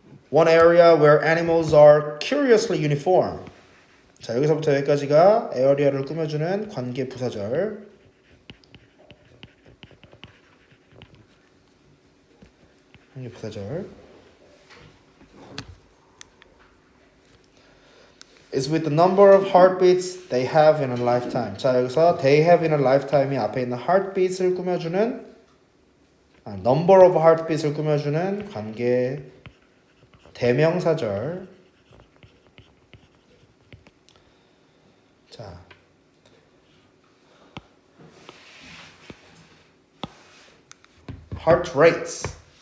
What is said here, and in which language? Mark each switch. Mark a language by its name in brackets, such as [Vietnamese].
[English] One area where animals are curiously uniform. [Korean] 자, 여기서부터 여기까지가 에어리어를 꾸며주는 관계 부사절. 관계 부사절. [English] is with the number of heartbeats they have in a lifetime. [Korean] 자, 여기서 [English] they have in a lifetime [Korean] 이 앞에 있는 heartbeats를 꾸며주는 [English] number of heartbeats [Korean] 을 꾸며주는 관계 대명사절. [English] 자, heart rates.